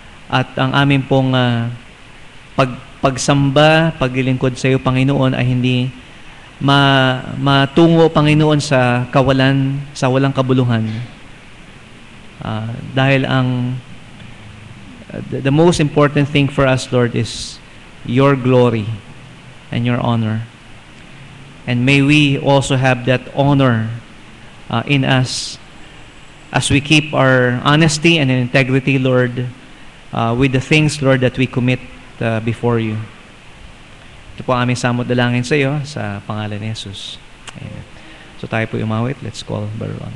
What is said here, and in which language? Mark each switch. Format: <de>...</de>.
<tl>At ang aming pong pagsamba, paglilingkod sa iyo, Panginoon, ay hindi matungo, Panginoon, sa kawalan, sa walang kabuluhan.</tl> <en>Dahil the most important thing for us, Lord, is your glory and your honor. And may we also have that honor in us as we keep our honesty and integrity, Lord, with the things, Lord, that we commit before you.</en> <tl>Ito po ang aming samot dalangin sa iyo, sa pangalan ni Jesus. Amen. So tayo po umawit.</tl> <en>Let's call Brother Ron.</en>